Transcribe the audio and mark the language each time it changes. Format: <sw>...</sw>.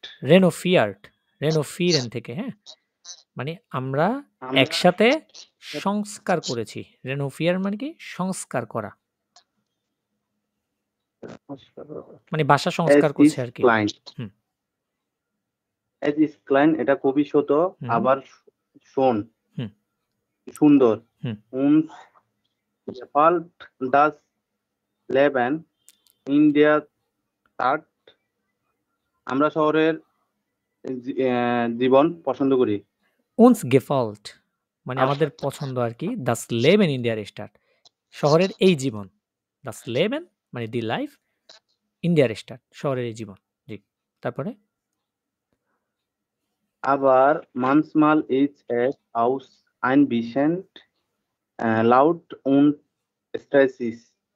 <bn>রেনোফিয়ারেন থেকে হ্যাঁ মানে আমরা একসাথে সংস্কার করেছি রেনোফিয়ার মানে কি সংস্কার করা মানে বাসা সংস্কার করছে আর কি</bn> <de>As is klein,</de> <bn>এটা খুবই ছোট আবার সুন্দর</bn> <de>und gefällt das Leben in der Stadt</de> <bn>আমরা শহরের জীবন পছন্দ করি</bn> <de>uns gefällt</de> <bn>মানে আমাদের পছন্দ আর কি</bn> <de>das Leben in der Stadt</de> <bn>শহরের এই জীবন</bn> <de>das Leben</de> <bn>মানে</bn> <en>the life</en> <de>in der Stadt</de> <bn>শহরের এই জীবন জি তারপরে</bn> <de>Aber manchmal ist es auch ein bisschen laut und stressig.</de>